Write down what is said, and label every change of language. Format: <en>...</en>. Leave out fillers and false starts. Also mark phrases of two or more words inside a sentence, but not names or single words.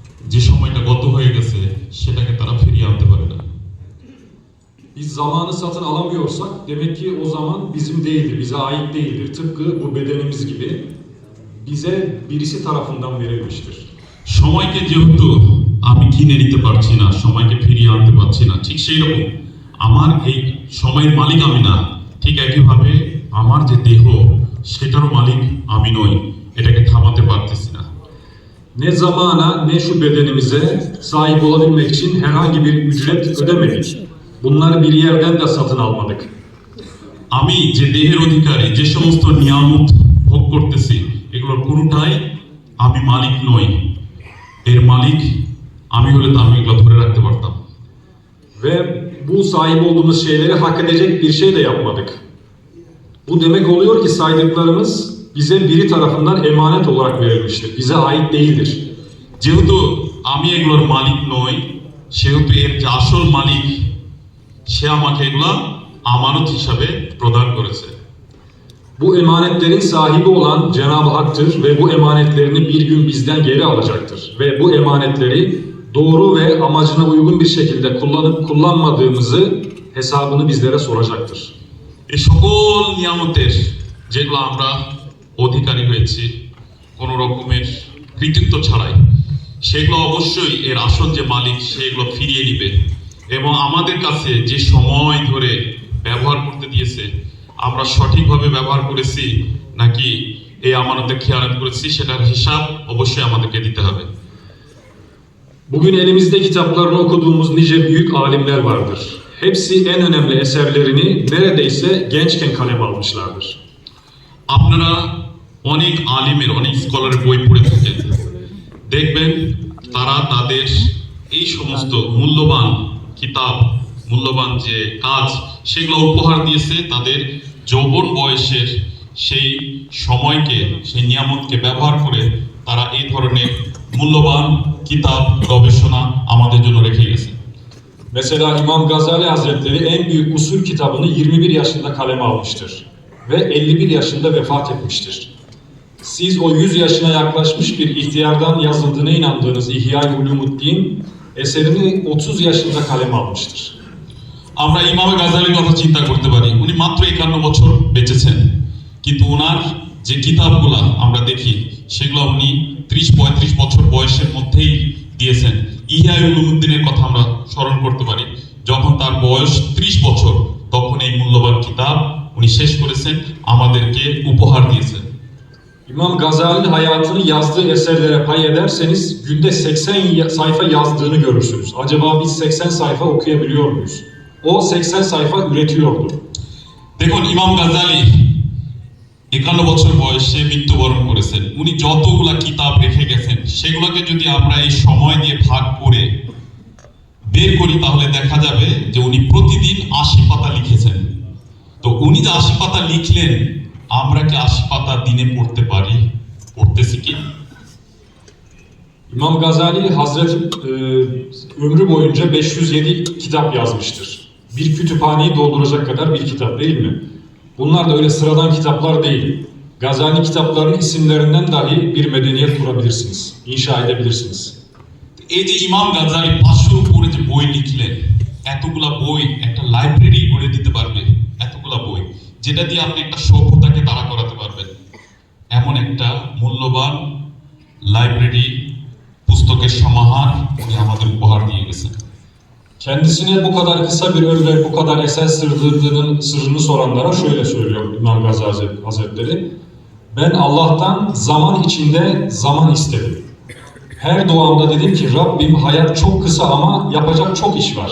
<bn>যে সময়টা গত হয়ে গেছে সেটাকে তারা ফিরিয়ে aante পারে না।</bn> <tr>Biz zamanı satın alamıyorsak demek ki o zaman bizim değildir, bize ait değildir. Tıpkı bu bedenimiz gibi bize birisi tarafından verilmiştir.</tr> <bn>সময়কে যেহেতু আমি কিনে নিতে পারছি না, সময়কে ফিরিয়ে আনতে পারছি না, ঠিক সেই রকম আমার এই সময়ের মালিক আমি না। ঠিক একইভাবে আমার যে দেহ সেটারও মালিক আমি নই, এটাকে থামাতে পারতেছি না।</bn> <tr>Ne zamana ne şu bedenimize sahip olabilmek için herhangi bir ücret ödemedik. Bunları bir yerden de satın almadık.</tr> <bn>আমি যে দেহের অধিকারী, যে সমস্ত নিয়ামত ভোগ করতেছি এগুলোর কোনোটাই আমি মালিক নই। এর মালিক আমি হলে তো আমি এগুলো ধরে রাখতে পারতাম।</bn> <tr>Ve bu sahip olduğumuz şeyleri hak edecek bir şey de yapmadık. Bu demek oluyor ki saydıklarımız bize biri tarafından emanet olarak verilmiştir. Bize ait değildir.</tr> <bn>যেহেতু আমি এগুলোর মালিক নই, সেহেতু এর যে আসল মালিক সে আমাকে এগুলা আমানত হিসাবে প্রদান করেছে।</bn> <tr>Bu emanetlerin sahibi olan Cenab-ı Hak'tır ve bu emanetlerini bir gün bizden geri alacaktır. Ve bu emanetleri doğru ve amacına uygun bir şekilde kullanıp kullanmadığımızı hesabını bizlere soracaktır.</tr> <bn>এই সকল নিয়ামতের যেগুলো আমরা অধিকারী হয়েছি কোনো রকমের কৃতিত্ব ছাড়াই, সেগুলো অবশ্যই এর আসল যে মালিক সেগুলো ফিরিয়ে নিবে এবং আমাদের কাছে যে সময় ধরে ব্যবহার করতে দিয়েছে আমরা সঠিকভাবে ব্যবহার করেছি নাকি এই আমানতে খেয়ানত করেছি সেটার হিসাব অবশ্যই আমাদেরকে দিতে হবে।</bn> <tr>Bugün elimizde kitaplarını okuduğumuz nice büyük alimler vardır. Hepsi en önemli eserlerini neredeyse gençken kaleme almışlardır.</tr> <bn>আপনারা অনেক আলিমের, অনেক স্কলারের বই পড়ে থাকেন, দেখবেন তারা তাদের এই সমস্ত মূল্যবান কিতাব, মূল্যবান যে কাজ সেগুলো উপহার দিয়েছে তাদের যৌবন বয়সের সেই সময়কে, সেই নিয়ামতকে ব্যবহার করে তারা এই ধরনের মূল্যবান কিতাব গবেষণা আমাদের জন্য রেখে গেছে।</bn> <tr>Mesela İmam Gazali Hazretleri en büyük usul kitabını 21 yaşında kaleme almıştır ve 51 yaşında vefat etmiştir. Siz o 100 yaşına yaklaşmış bir ihtiyardan yazıldığına inandığınız İhya-i Ulumuddin eserini 30 yaşında kaleme almıştır.</tr> <bn>আমরা ইমাম গাজালির কথা চিন্তা করতে পারি, উনি মাত্র 51 বছর বেঁচেছেন, কিন্তু ওনার যে কিতাবগুলো আমরা দেখি সেগুলো উনি 30-35 বছর বয়সের মধ্যেই দিয়েছেন। ইহয়া উলুমুদ্দিনের কথা আমরা স্মরণ করতে পারি, যখন তার বয়স 30 বছর তখন এই মূল্যবান কিতাব উনি শেষ করেছেন, আমাদেরকে উপহার দিয়েছেন।</bn> <tr>İmam Gazali'nin hayatını yazdığı eserlere pay ederseniz günde 80 sayfa yazdığını görürsünüz. Acaba biz 80 sayfa okuyabiliyor muyuz? O 80 sayfa üretiyordu.</tr> <bn>দেখুন ইমাম গাজালি 51 বছর বয়সে মৃত্যুবরণ করেছেন। উনি যতগুলা কিতাব রেখে গেছেন সেগুলোকে যদি আমরা এই সময় দিয়ে ভাগ করে বের করি তাহলে দেখা যাবে যে উনি প্রতিদিন 80 পাতা লিখেছেন। তো উনি যে 80 পাতা লিখলেন আমরা কি 80 পাতা দিনে পড়তে পারি? পড়তেছি কি?</bn> <tr>İmam Gazali Hazreti ömrü boyunca 507 kitap yazmıştır. Bir kütüphaneyi dolduracak kadar bir kitap değil mi? Bunlar da öyle sıradan kitaplar değil. Gazali kitaplarının isimlerinden dahi bir medeniyet kurabilirsiniz, inşa edebilirsiniz.</tr> <bn>এই যে ইমাম গাজালি 500 উপরে যে বই লিখলেন, এতগুলা বই একটা লাইব্রেরি গড়ে দিতে পারবে, এতগুলা বই যেটা দিয়ে আপনি একটা সভ্যতাকে দাঁড়া করাতে পারবেন, এমন একটা মূল্যবান লাইব্রেরি, পুস্তকের সমাহার উনি আমাদের উপহার দিয়ে গেছেন।</bn> <tr>Kendisine bu kadar kısa bir ömre bu kadar eser sırrını soranlara şöyle söylüyor İmam Gazali Hazretleri. Ben Allah'tan zaman içinde zaman istedim. Her doğamda dedim ki Rabbim hayat çok kısa ama yapacak çok iş var.</tr>